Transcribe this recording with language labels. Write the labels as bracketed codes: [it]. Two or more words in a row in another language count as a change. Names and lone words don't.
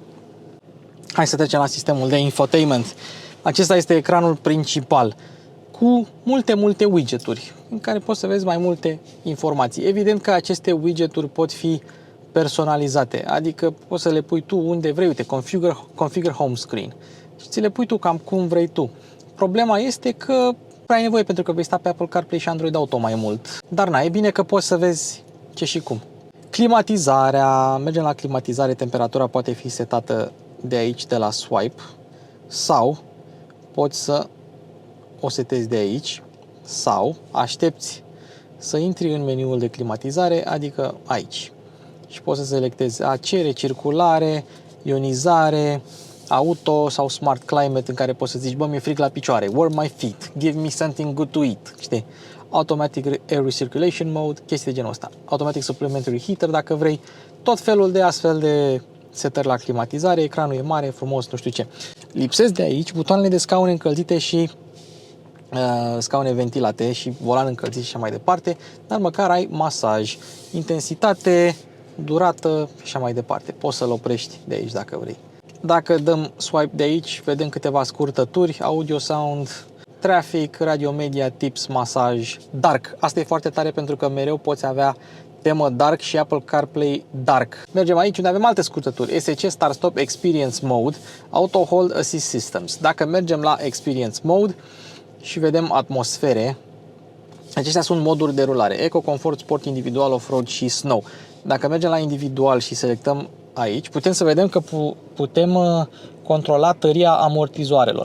[ro] Hai să trecem la sistemul de infotainment. Acesta este ecranul principal cu multe widgeturi în care poți să vezi mai multe informații. Evident că aceste widgeturi pot fi personalizate, adică poți să le pui tu unde vrei. Uite, [en] configure home screen [ro] și ți le pui tu cam cum vrei tu. Problema este că prea ai nevoie pentru că vei sta pe Apple CarPlay și Android Auto mai mult. Dar e bine că poți să vezi ce și cum. Climatizarea, mergem la climatizare, temperatura poate fi setată de aici, de la swipe, sau poți să o setezi de aici, sau aștepți să intri în meniul de climatizare, adică aici. Și poți să selectezi AC, recirculare, ionizare, auto sau [en] smart climate, [ro] în care poți să zici, bă, mi-e frig la picioare, [en] warm my feet, give me something good to eat, [ro] știi? [en] Automatic air recirculation mode, [ro] chestii de genul ăsta. [en] Automatic supplementary heater, [ro] dacă vrei, tot felul de astfel de setări la climatizare, ecranul e mare, frumos, nu știu ce. Lipsesc de aici butoanele de scaune încălzite și scaune ventilate și volan încălzit și așa mai departe, dar măcar ai masaj, intensitate, durată și așa mai departe. Poți să-l oprești de aici dacă vrei. Dacă dăm swipe de aici, vedem câteva scurtături, [en] audio, sound, traffic, radio media, tips, [ro] masaj, dark. Asta e foarte tare pentru că mereu poți avea temă dark și Apple CarPlay dark. Mergem aici unde avem alte scurtături. [en] SC, Start Stop, Experience Mode, Auto Hold Assist Systems. [ro] Dacă mergem la Experience Mode și vedem atmosfere, acestea sunt moduri de rulare. Eco, [en] Comfort, Sport, Individual, Off-Road și Snow. [ro] Dacă mergem la Individual și selectăm aici, putem să vedem că putem controla tăria amortizoarelor.